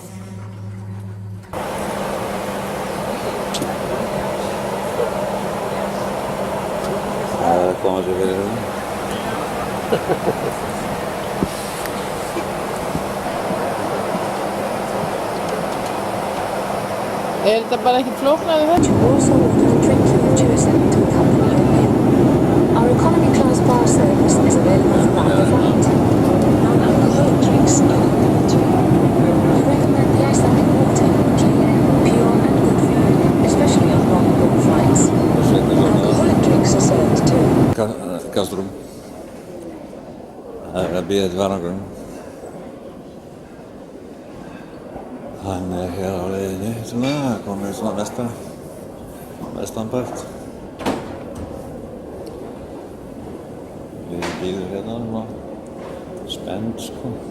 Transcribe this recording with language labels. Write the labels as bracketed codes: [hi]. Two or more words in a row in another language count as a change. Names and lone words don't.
[is] Það er að koma sér fyrir þetta. Þetta bara ekkert flóknari þetta? [en] You also ordered a drink you were chosen to accompany your meal. Our economy class bar service is available from either flight. Non-alcoholic drinks are complimentary. We recommend the Icelandic water, clear, pure and good for you, especially on long-haul flights. Alcoholic drinks are served too. [is] Kastrup. Það er að bíða til farangurinn. Hann er hér á leiðinni, svona, komið svona vestanpart. Við bíðum hérna svona spennt, sko.